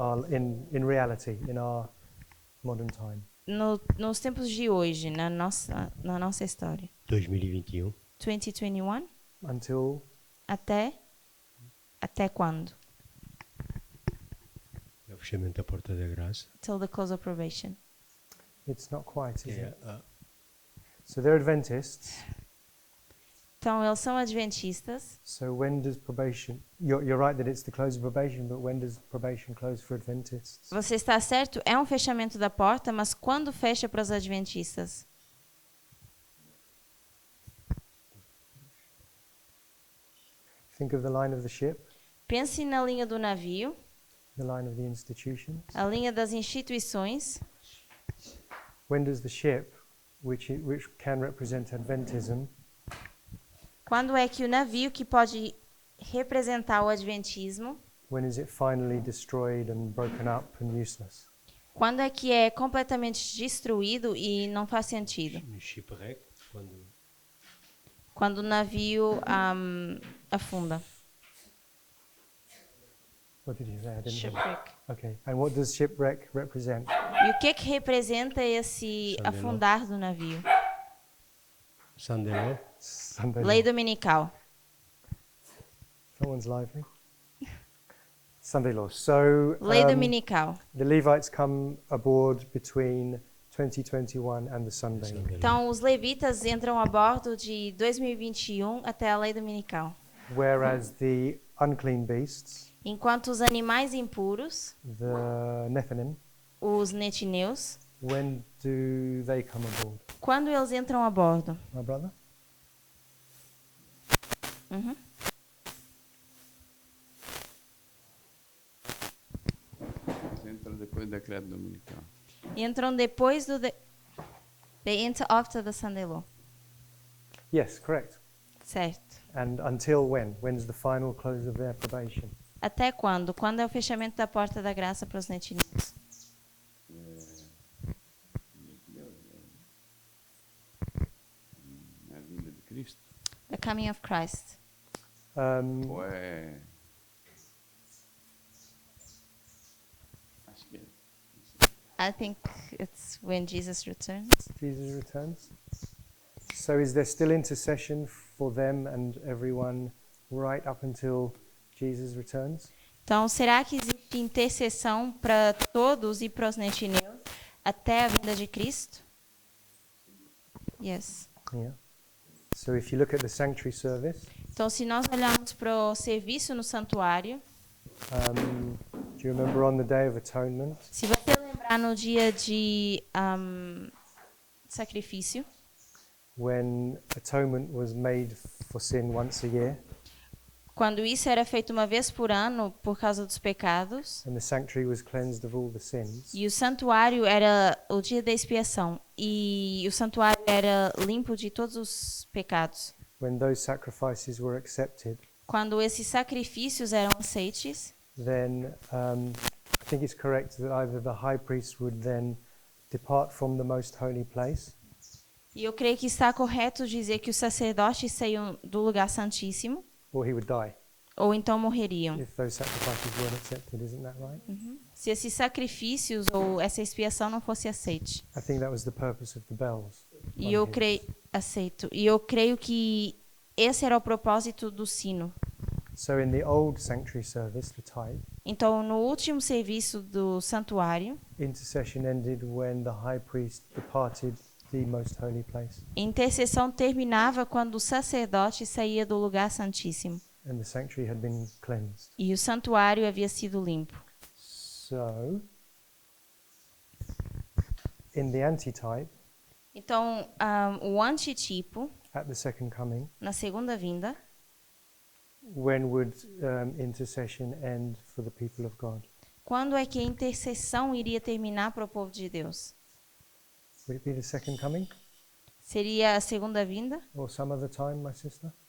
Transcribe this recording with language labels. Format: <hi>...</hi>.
<en>In reality, in our modern time.</en> <pt>Nos tempos de hoje, na nossa história.</pt> <en>2021. 2021? Until</en> <pt>Até quando? O fechamento da porta da graça.</pt> <en>Till the close of probation. it's not quite, is</en> <pt>É,</pt> <en>it? So they're Adventists.</en> <pt>Então, eles são adventistas.</pt> <en>So when does probation? You're right that it's the close of probation, but when does probation close for Adventists?</en> <pt>Você está certo, é um fechamento da porta, mas quando fecha para os adventistas?</pt> <en>Think of the line of the ship,</en> <pt>Pense na linha do navio,</pt> <en>the line of the institutions.</en> <pt>a linha das instituições.</pt> <en>When does the ship, which can represent Adventism,</en> <pt>Quando é que o navio, que pode representar o adventismo,</pt> <en>when is it finally destroyed and broken up and useless?</en> <pt>quando é que é completamente destruído e não faz sentido? No shipwreck, quando Quando o navio afunda.</pt> <en>What did you say? I didn't hear. Shipwreck. Okay. And what does shipwreck represent?</en> <pt>E o que representa esse</pt> <en>Sunday law.</en> <pt>afundar do navio?</pt> <en>Sunday law, Sunday.</en> <pt>Lei</pt> <en>law.</en> <pt>dominical.</pt> <en>Someone's lively. Sunday law. So</en> <pt>Lei dominical.</pt> <en>the Levites come aboard between 2021 and the Sunday law. Sunday law.</en> <pt>Então, os levitas entram a bordo de 2021 até a lei dominical.</pt> <en>Whereas the unclean beasts,</en> <pt>Enquanto os animais impuros,</pt> <en>the Nephilim,</en> <pt>os netineus,</pt> <en>when do they come aboard?</en> <pt>quando eles entram a bordo?</pt> <en>My brother? Uhum.</en> <pt>Entra depois do decreto dominical. Entram depois do...</pt> <en>They enter after the Sunday law. Yes, correct.</en> <pt>Certo.</pt> <en>And until when? When's the final close of their probation?</en> <pt>Até quando? Quando é o fechamento da porta da graça para os netineus? É a vinda de Cristo.</pt> <en>The coming of Christ.</en> <pt>Ou é. Acho que é.</pt> <en>I think it's when Jesus returns. Jesus returns. So is there still intercession for them and everyone right up until Jesus returns?</en> <pt>Então, será que existe intercessão para todos e para os netineus até a vinda de Cristo?</pt> <en>Yes. Yeah. So if you look at the sanctuary service,</en> <pt>Então, se nós olharmos para o serviço no santuário,</pt> <en>do you remember on the Day of Atonement,</en> <pt>se você lembrar no dia de sacrifício,</pt> <en>when atonement was made for sin once a year,</en> <pt>quando isso era feito uma vez por ano por causa dos pecados,</pt> <en>and the sanctuary was cleansed of all the sins,</en> <pt>e o santuário era o dia da expiação, e o santuário era limpo de todos os pecados.</pt> <en>when those sacrifices were accepted,</en> <pt>Quando esses sacrifícios eram aceites,</pt> <en>then I think it's correct that either the high priest would then depart from the most holy place,</en> <pt>e eu creio que está correto dizer que os sacerdotes saíam do lugar santíssimo,</pt> <en>or he would die</en> <pt>ou então morreriam.</pt> <en>if those sacrifices weren't accepted. Isn't that right?</en> <pt>Se esses sacrifícios ou essa expiação não fosse aceite.</pt> <en>I think that was the purpose of the bells.</en> <pt>E eu creio, aceito. E eu creio que esse era o propósito do sino.</pt> <en>So in the old sanctuary service, the tithe,</en> <pt>Então, no último serviço do santuário,</pt> <en>intercession ended when the high priest departed the most holy place,</en> <pt>a intercessão terminava quando o sacerdote saía do lugar santíssimo</pt> <en>and the sanctuary had been cleansed.</en> <pt>e o santuário havia sido limpo.</pt> <en>So in the antitype,</en> <pt>Então, o antitipo,</pt> <en>at the second coming,</en> <pt>na segunda vinda,</pt> <en>when would intercession end for the people of God?</en> <pt>quando é que a intercessão iria terminar para o povo de Deus?</pt> <en>Would it be the second coming</en> <pt>Seria a segunda vinda?</pt> <en>or some other time, my sister?</en>